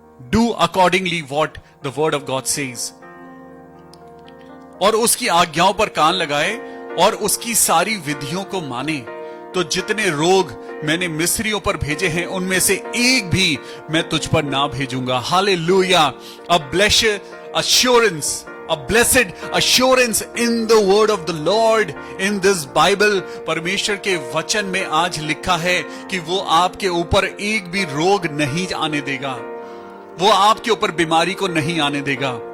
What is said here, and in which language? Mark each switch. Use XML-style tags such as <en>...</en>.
<en>Do accordingly what the word of God says.</en> <hi>और उसकी आज्ञाओं पर कान लगाए और उसकी सारी विधियों को माने, तो जितने रोग मैंने मिस्रियों पर भेजे हैं उनमें से एक भी मैं तुझ पर ना भेजूंगा। Hallelujah.</hi> <en>A blessed assurance, a blessed assurance in the word of the Lord in this Bible।</en> <hi>परमेश्वर के वचन में आज लिखा है कि वो आपके ऊपर एक भी रोग नहीं आने देगा, वो आपके ऊपर बीमारी को नहीं आने देगा।</hi>